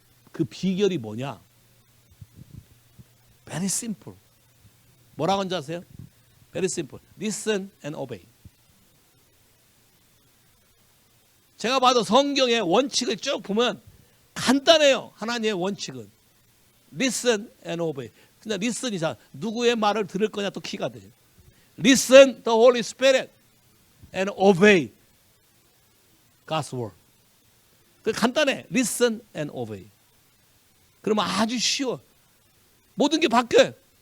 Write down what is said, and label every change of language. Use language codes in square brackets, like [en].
[ko] 그 비결이 뭐냐? [en] Very simple. [ko] 뭐라고 하는지 아세요? [en] Very simple. Listen and obey. [ko] 제가 봐도 성경의 원칙을 쭉 보면 간단해요. 하나님의 원칙은 [en] Listen and obey. [ko] 근데 listen이 자 누구의 말을 들을 거냐 또 키가 돼요. [en] Listen the Holy Spirit and obey God's word. [ko] 그 간단해. [en] Listen and obey. [ko] 그러면 아주 쉬워. 모든 게 바뀌어요.